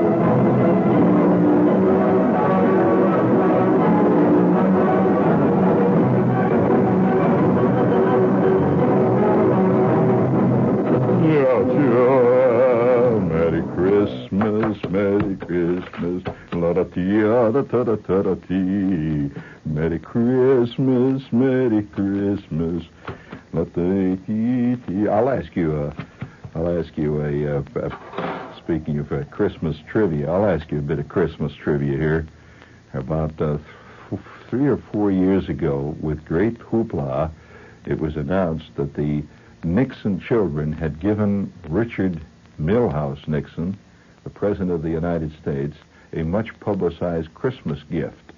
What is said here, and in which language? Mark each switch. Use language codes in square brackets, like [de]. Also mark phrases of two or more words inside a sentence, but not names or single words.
[en] Merry Christmas, Merry Christmas, la-da-tee-da-da-da-da-tee. Merry Christmas, Merry Christmas, la-da-tee-tee. I'll ask you speaking of Christmas trivia, I'll ask you a bit of Christmas trivia here. About 3 or 4 years ago, with great hoopla, it was announced that the Nixon children had given Richard Milhous Nixon, the President of the United States, a much-publicized Christmas gift.